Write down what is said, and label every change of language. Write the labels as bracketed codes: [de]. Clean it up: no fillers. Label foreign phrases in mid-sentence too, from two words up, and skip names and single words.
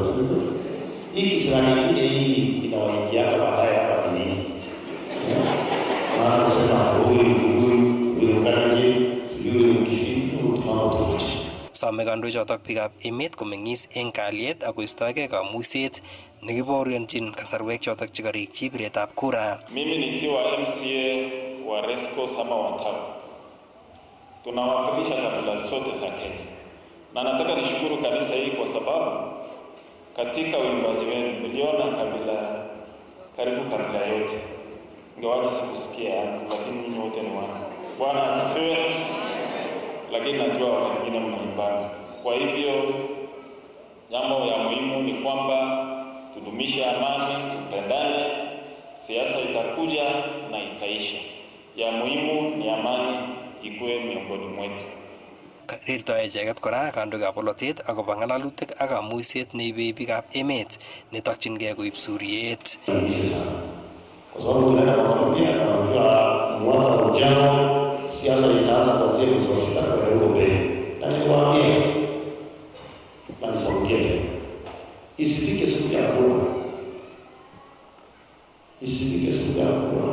[sw] Hii kisirani nyingine hii inawaingia baadaye hapa ni nini? [kln] Some kandoichotok biikab emet komeng'is en kalyet ak koistoegei kamuiset nekibaorionjin kasarwek chotok chekarikyi biretab kura. [sw] Mimi nikiwa MCA wa Rescos ama Watamu, tunawakilisha kabila zote za Kenya, na nataka nishukuru kanisa hii kwa sababu katika uimbaji wenu mliona kabila karibu kabila yote. Ingawaje sikusikia lakini nyinyi wote ni wana. Bwana asifiwe. Lakini najua wakati mwingine mnaimbana. Kwa hivyo jambo ya muhimu ni kwamba tudumishe amani, tupendane. Siasa itakuja na itaisha. Ya muhimu ni amani ikuwe miongoni mwetu. [kln] Rirtoi icheket kora kandoikab polatet akobo ng'alalutik ak kamuiset neibei biikab emet netokyingei koib suryet. [sw] Kwa sababu tunaenda kuambia kwa mwaka ujao siasa itaanza kuanzia mwezi wa 6 kwenda huko mbele. Na niliwaambia na nitarudia tena. Isifike siku ya kura. Isifike siku ya kura.